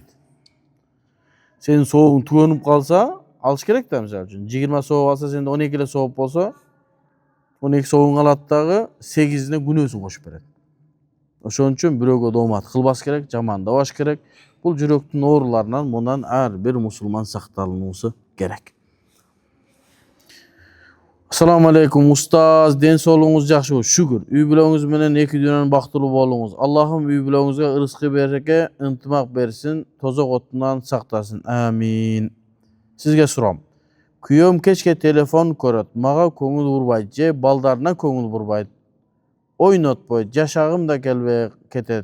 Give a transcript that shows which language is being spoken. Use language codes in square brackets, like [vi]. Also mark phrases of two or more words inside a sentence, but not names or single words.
[ky] Сенин соогуң түгөнүп калса, алыш керек да, мисалы үчүн 20 сооп алса, сенде 12 эле сооп болсо, 12 соогуң алат дагы 8-ине күнөөсүн кошуп берет. Ошон үчүн бирөөгө доомат кылбаш керек, жамандабаш керек. Бул жүрөктүн ооруларынан мындан ар бир мусулман сакталуусу керек. [ar] السلام عليكم [ky] устаз, ден соолугуңуз жакшы, шүгүр. Үй бүлөңүз менен эки дүйнөнүн бактылуу болуңуз. Аллахым үй бүлөңүзгө ырыскы береке, ынтымак берсин, тозок отунан сактасын. Амин. Сизге сурам. Күйөөм кечке телефон көрөт, мага көңүл бурбайт, же балдарына көңүл бурбайт. Ойнотпойт, жашагым да келбей кетет.